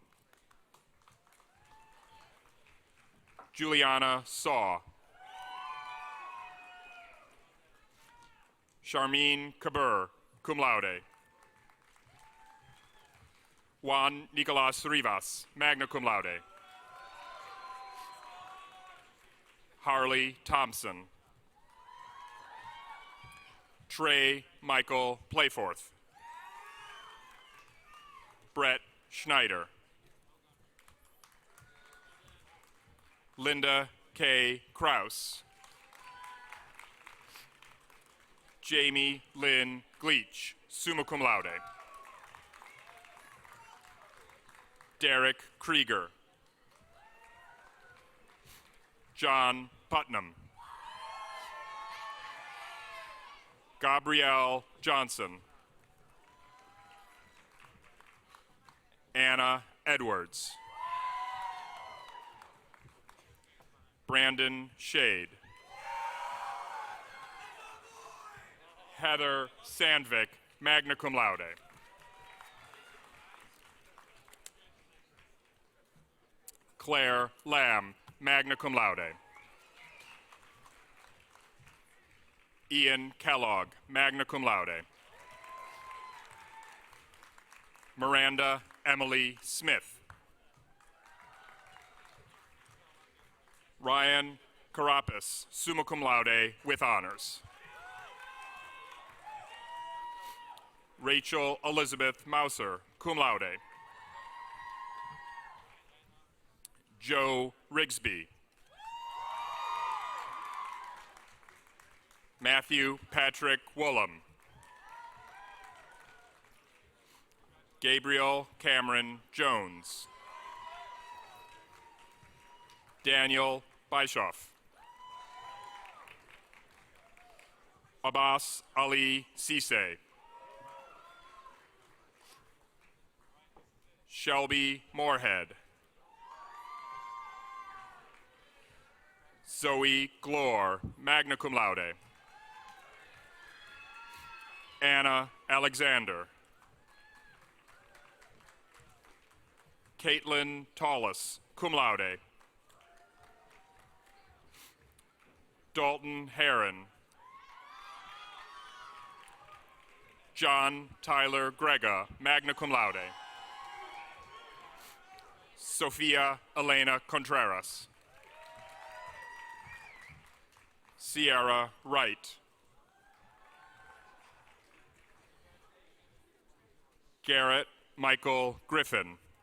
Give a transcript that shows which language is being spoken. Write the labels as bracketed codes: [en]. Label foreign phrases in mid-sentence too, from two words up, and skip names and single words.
[en] Juliana Saw. Charmine Kabur, [la] cum laude. [en] Juan Nicolas Rivas, [la] magna cum laude. [en] Harley Thompson. Trey Michael Playforth. Brett Schneider. Linda K. Kraus. Jamie Lynn Gleach, [la] summa cum laude. [en] Derek Krieger. John Putnam. Gabrielle Johnson. Anna Edwards. Brandon Shade. Heather Sandvik, [la] magna cum laude. [en] Claire Lamb, [la] magna cum laude. [en] Ian Kellogg, [la] magna cum laude. [en] Miranda Emily Smith. Ryan Carapis, [la] summa cum laude [en] with honors. Rachel Elizabeth Mauser, [la] cum laude. [en] Joe Rigsby. Matthew Patrick Woolham. Gabriel Cameron Jones. Daniel Bischoff. Abbas Ali Sise. Shelby Moorhead. Zoe Glore, [la] magna cum laude. [en] Anna Alexander. Caitlin Tallis, [la] cum laude. [en] Dalton Heron. John Tyler Grega, [la] magna cum laude. [en] Sofia Elena Contreras. Sierra Wright. Garrett Michael Griffin.